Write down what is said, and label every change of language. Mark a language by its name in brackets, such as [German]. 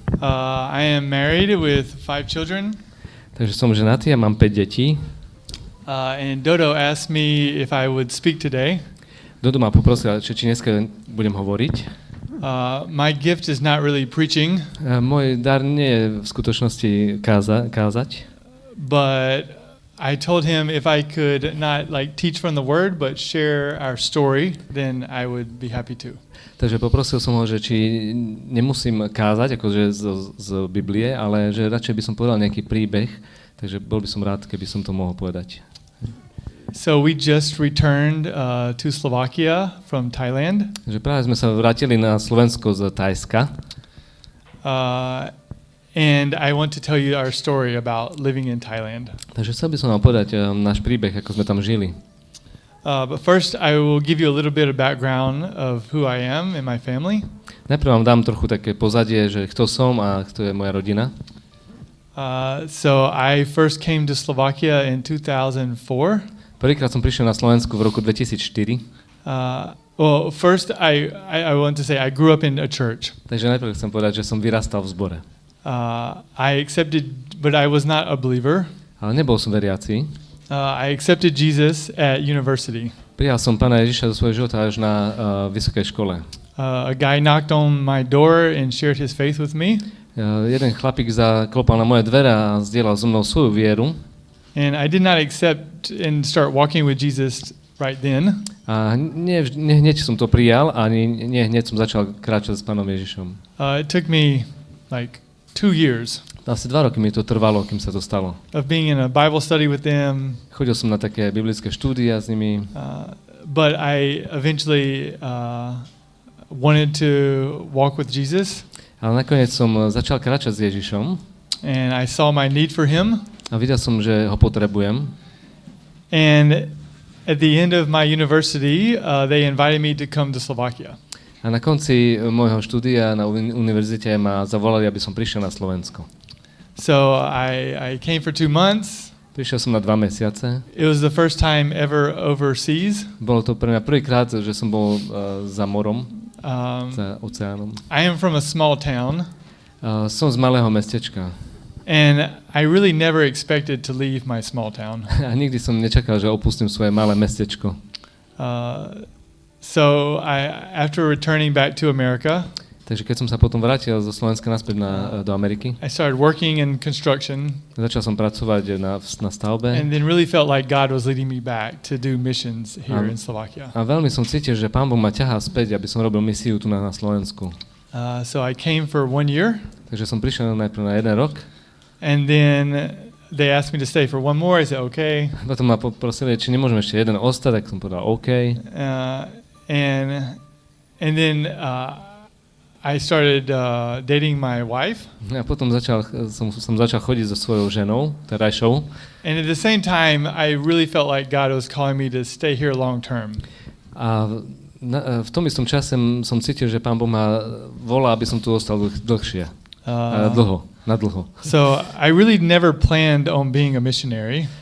[English] I am married with 5 children. [Slovak] Takže som ženatý a mám 5 detí. [English] And Dodo asked me if I would speak today. [Slovak] Dodo ma poprosil, či dneska budem hovoriť. [English] My gift is not really preaching. [Slovak] Môj dar nie je v skutočnosti kázať. [English] But I told him if I could not teach from the word but share our story, then I would be happy to. [Slovak] Takže poprosil som ho, že či nemusím kázať akože z Biblie, ale že radšej by som povedal nejaký príbeh, takže bol by som rád, keby som to mohol povedať. [English] So we just returned to Slovakia from Thailand. [Slovak] Takže práve sme sa vrátili na Slovensko z Thajska. [English] And I want to tell you our story about living in Thailand. [Slovak] Takže chcel by som vám povedať náš príbeh, ako sme tam žili. [English] But first I will give you a little bit of background of who I am and my family. [Slovak] Najprv vám dám trochu také pozadie, že kto som a kto je moja rodina. [English] So I first came to Slovakia in 2004. [Slovak] Prvýkrát som prišiel na Slovensku v roku 2004. [English] Well, first I want to say I grew up in a church. [Slovak] Takže najprv chcem povedať, že som vyrastal v zbore. [English] I accepted, but I was not a believer. [Slovak] Ale nebol som veriaci. [English] I accepted Jesus at university. [Slovak] Prijal som Pána Ježiša do svojho života až na vysokej škole. [English] A guy knocked on my door and shared his faith with me. [Slovak] Jeden chlapík zaklopal na moje dvere a zdieľal so mnou svoju vieru. [English] And I did not accept and start walking with Jesus right then. [Slovak] A hneď som to prijal, ani hneď som začal kráčať s Pánom Ježišom. [English] It took me 2 years. [Slovak] Asi 2 roky mi to trvalo, kým sa to stalo. [English] Of being in a Bible study with them. [Slovak] Chodil som na také biblické štúdia s nimi. [English] But I eventually wanted to walk with Jesus. [Slovak] Ale nakoniec som začal kráčať s Ježišom. [English] And I saw my need for him. [Slovak] A videl som, že ho potrebujem. [English] And at the end of my university, they invited me to come to Slovakia. [Slovak] A na konci môjho štúdia na univerzite ma zavolali, aby som prišiel na Slovensko. [English] So I came for 2 months. [Slovak] Prišiel som na 2 mesiace. [English] It was the first time ever overseas. [Slovak] Bolo to pre mňa prvýkrát, že som bol za morom, za oceánom. [English] I am from a small town. [Slovak] Som z malého mestečka. [English] And I really never expected to leave my small town. [Slovak] A nikdy som nečakal, že opustím svoje malé mestečko. [English] So after returning back to America, [Slovak] takže keď som sa potom vrátil zo Slovenska naspäť do Ameriky, [English] I started working in construction. [Slovak] Začal som pracovať na stavbe. [English] And then really felt like God was leading me back to do missions here in Slovakia. [Slovak] A veľmi som cítil, že Pán Boh ma ťahá späť, aby som robil misiu tu na Slovensku. [English] So I came for 1 year. [Slovak] Takže som prišiel najprv na 1 rok. [English] And then they asked me to stay for 1 more. I said okay. [Slovak] Potom ma poprosili, či nemôžem ešte jeden ostať, tak som povedal OK. [English] And then I started dating my wife. [Slovak] A potom som začal chodiť so svojou ženou, terajšou. [English] And at the same time, I really felt like God was calling me to stay here long term. [Slovak] A v tom istom čase som cítil, že Pán Boh ma volá, aby som tu ostal dlhšie. Nadlho. [English] So I really never planned on being a missionary.